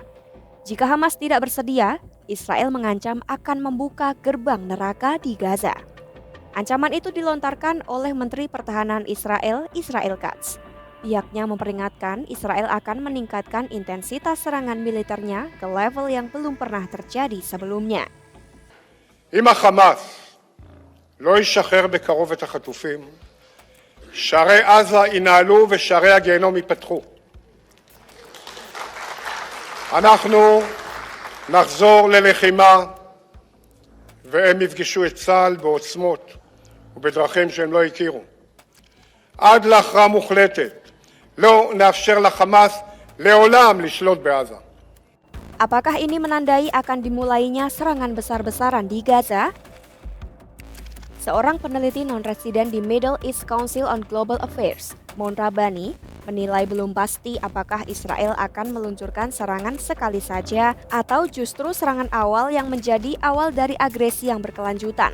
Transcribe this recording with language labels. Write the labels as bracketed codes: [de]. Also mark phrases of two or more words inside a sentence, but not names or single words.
[id] Jika Hamas tidak bersedia, Israel mengancam akan membuka gerbang neraka di Gaza. Ancaman itu dilontarkan oleh Menteri Pertahanan Israel, Israel Katz. Pihaknya memperingatkan Israel akan meningkatkan intensitas serangan militernya ke level yang belum pernah terjadi sebelumnya. [he] אם החמאס לא ישחרר בקרוב את החטופים, שערי עזה ינעלו ושערי הגיהנום ייפתחו. אנחנו נחזור ללחימה והם יפגשו את צה"ל בעוצמות ובדרכים שהם לא הכירו. עד להכרעה מוחלטת לא נאפשר לחמאס לעולם לשלוט בעזה. [id] Apakah ini menandai akan dimulainya serangan besar-besaran di Gaza? Seorang peneliti non-residen di Middle East Council on Global Affairs, Mon Rabbani, menilai belum pasti apakah Israel akan meluncurkan serangan sekali saja atau justru serangan awal yang menjadi awal dari agresi yang berkelanjutan.